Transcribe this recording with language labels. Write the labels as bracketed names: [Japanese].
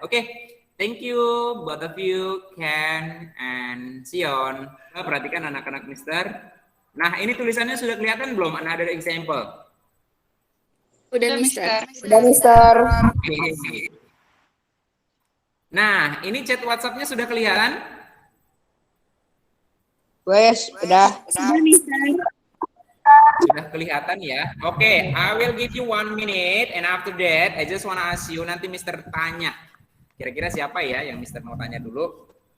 [English] Oke, thank you both of you, Ken and Sion. [Indonesian] Perhatikan anak-anak Mister. Nah, ini tulisannya sudah kelihatan belum? [English] Another example. [Indonesian] Udah, Mister. Udah Mister. Oke. Nah, ini chat WhatsApp-nya sudah kelihatan? Wes, udah. Sudah kelihatan ya. [English] Oke, I will give you 1 minute and after that I just wanna ask you, [Indonesian] nanti Mister tanya. Kira-kira siapa ya yang Mister mau tanya dulu?